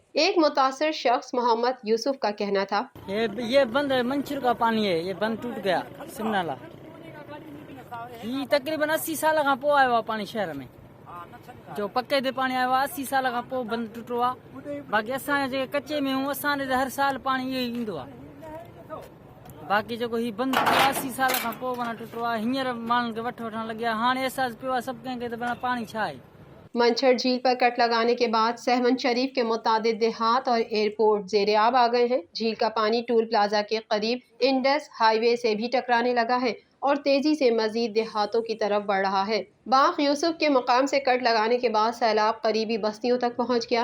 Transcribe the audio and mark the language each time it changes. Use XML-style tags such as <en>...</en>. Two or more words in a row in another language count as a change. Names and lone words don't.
<ur>ایک متاثر شخص محمد یوسف کا کہنا تھا, یہ بند ہے، منچھر کا پانی ہے، یہ بند ٹوٹ گیا سیم نالہ. یہ تقریباً 80 سال کا پو آیا ہوا پانی شہر میں، جو پکے دے پانی آیا ہوا 80 سال کا پو بند ٹوٹو ہوا.</ur> <sd>बाकी असां जे कच्चे में हूँ, असां हर साल पानी ये ईंदो आहे। बाकी जो ही बंद 80 साल का पो बना टूटो आहे। हींअर माण्हुनि खे वठण लॻिया, हाणे अहसास पियो आहे सभु कंहिंखे त पानी छा आहे।</sd> <ur>منچھر جھیل پر کٹ لگانے کے بعد سہون شریف کے متعدد دیہات اور ایئرپورٹ زیرِ آب آ گئے ہیں. جھیل کا پانی ٹول پلازہ کے قریب انڈس ہائی وے سے بھی ٹکرانے لگا ہے اور تیزی سے مزید دیہاتوں کی طرف بڑھ رہا ہے. باغ یوسف کے مقام سے کٹ لگانے کے بعد سیلاب قریبی بستیوں تک پہنچ گیا.</ur>